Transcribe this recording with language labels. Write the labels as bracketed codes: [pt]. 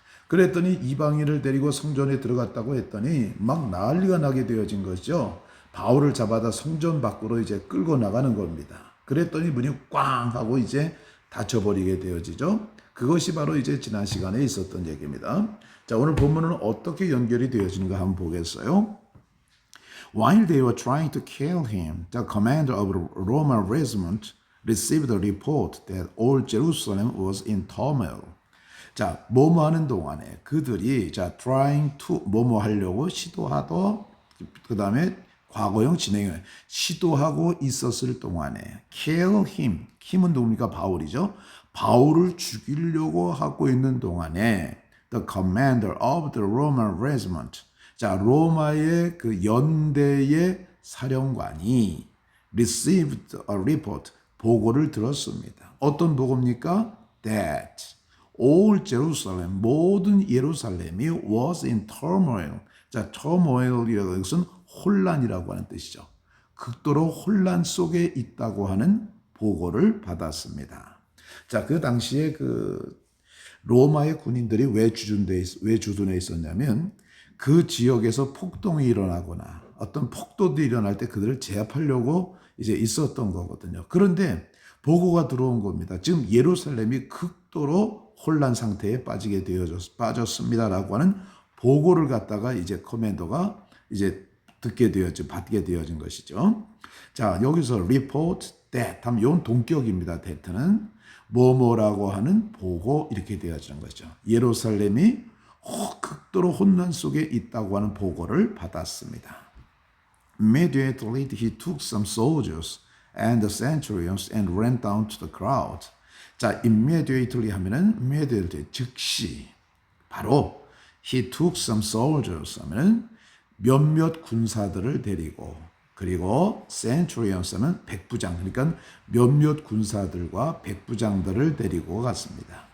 [ko] 그랬더니 이방인을 데리고 성전에 들어갔다고 했더니 막 난리가 나게 되어진 것이죠. 바울을 잡아다 성전 밖으로 이제 끌고 나가는 겁니다. 그랬더니 문이 꽝 하고 이제 닫혀버리게 되어지죠. 그것이 바로 이제 지난 시간에 있었던 얘기입니다. 자, 오늘 본문은 어떻게 연결이 되어지는가 한번 보겠어요. [en] While they were trying to kill him, the commander of the Roman regiment received a report that all Jerusalem was in turmoil. [ko] 자, 뭐뭐 하는 동안에 그들이 [en] trying to [ko] 뭐뭐 하려고 시도하도 그 다음에 과거형 진행형 시도하고 있었을 동안에 [en] kill him, [ko] 힘은 누굽니까? 바울이죠. 바울을 죽이려고 하고 있는 동안에 [en] the commander of the Roman regiment, [ko] 자, 로마의 연대의 사령관이 [en] received a report, [ko] 보고를 들었습니다. 어떤 보고입니까? [en] That all Jerusalem, [ko] 모든 예루살렘이 [en] was in turmoil. [ko] 자, turmoil이라는 것은 혼란이라고 하는 뜻이죠. 극도로 혼란 속에 있다고 하는 보고를 받았습니다. 자, 그 당시에 로마의 군인들이 왜 주둔해 있었냐면 그 지역에서 폭동이 일어나거나 어떤 폭도들이 일어날 때 그들을 제압하려고 이제 있었던 거거든요. 그런데 보고가 들어온 겁니다. 지금 예루살렘이 극도로 혼란 상태에 빠졌습니다라고 하는 보고를 갖다가 이제 커맨더가 이제 받게 되어진 것이죠. 자, 여기서 [en] report that [ko] 하면 이건 동격입니다. that는 뭐뭐라고 하는 보고 이렇게 되어지는 거죠. 예루살렘이 극도로 혼란 속에 있다고 하는 보고를 받았습니다. [en] Immediately he took some soldiers and the centurions and ran down to the crowd. [ko] 자, immediately 하면은 immediately 즉시 바로 [en] he took some soldiers [ko] 하면은 몇몇 군사들을 데리고 그리고 centurions 하면 백부장, 그러니까 몇몇 군사들과 백부장들을 데리고 갔습니다.